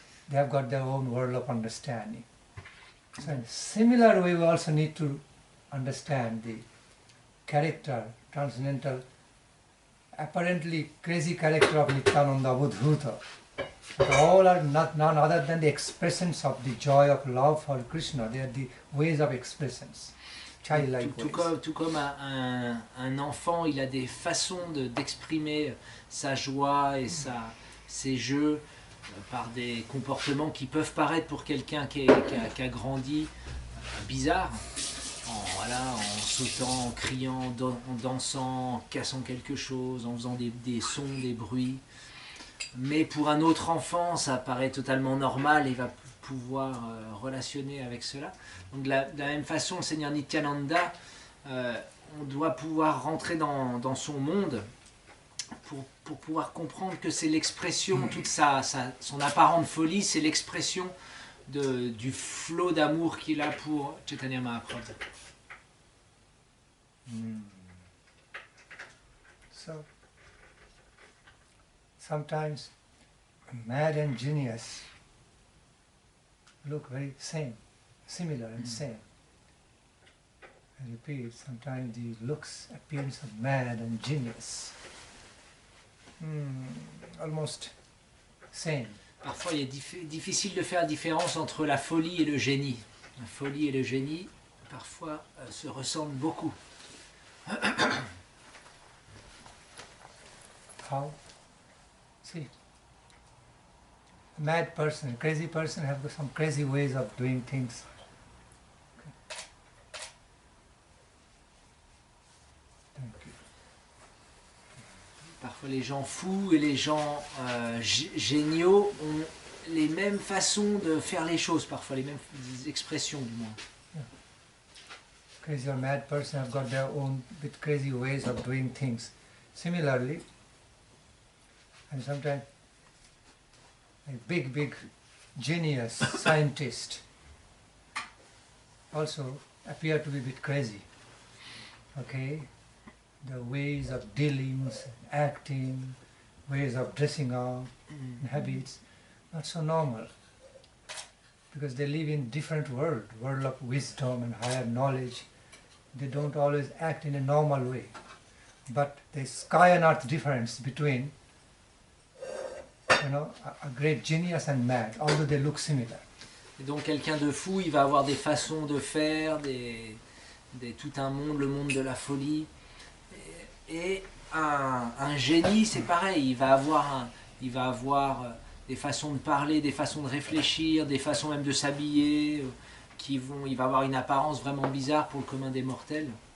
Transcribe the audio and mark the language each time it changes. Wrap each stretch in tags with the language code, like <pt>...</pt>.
<en>They have got their own world of understanding. So in a similar way, we also need to understand the character, transcendental, apparently crazy character of Nityananda Buddhuta. But all are none other than the expressions of the joy of love for Krishna. They are the ways of expressions.</en> <fr>Tout comme un enfant, il a des façons d'exprimer sa joie et ses jeux par des comportements qui peuvent paraître pour quelqu'un qui a grandi bizarre, en sautant, en criant, en dansant, en cassant quelque chose, en faisant des sons, des bruits. Mais pour un autre enfant, ça paraît totalement normal et va pouvoir relationner avec cela. Donc de la même façon, le Seigneur Nityananda, on doit pouvoir rentrer dans son monde pour pouvoir comprendre que c'est l'expression, toute son apparente folie, c'est l'expression du flot d'amour qu'il a pour Chaitanya Mahaprabhu.</fr> <en>So, sometimes mad and genius look very similar and same. I repeat, sometimes the looks, appearance of mad and genius, almost same.</en> <fr>Parfois, il est difficile de faire la différence entre la folie et le génie. La folie et le génie, parfois, se ressemblent beaucoup.</fr> <en>How? See, a mad person, a crazy person have some crazy ways of doing things. Okay. Thank you.</en> <fr>Parfois les gens fous et les gens géniaux ont les mêmes façons de faire les choses, parfois les mêmes expressions du moins.</fr> <en>Yeah. Crazy or mad person have got their own bit crazy ways of doing things. Similarly, and sometimes a big genius scientist also appear to be a bit crazy. Okay? The ways of dealings, acting, ways of dressing up, and habits, not so normal. Because they live in different world of wisdom and higher knowledge. They don't always act in a normal way. But there's sky and earth difference between, a great genius and mad, although they look similar.</en> <fr>Et donc quelqu'un de fou, il va avoir des façons de faire, tout un monde, le monde de la folie. Et un génie, c'est pareil, il va avoir des façons de parler, des façons de réfléchir, des façons même de s'habiller, il va avoir une apparence vraiment bizarre pour le commun des mortels.</fr>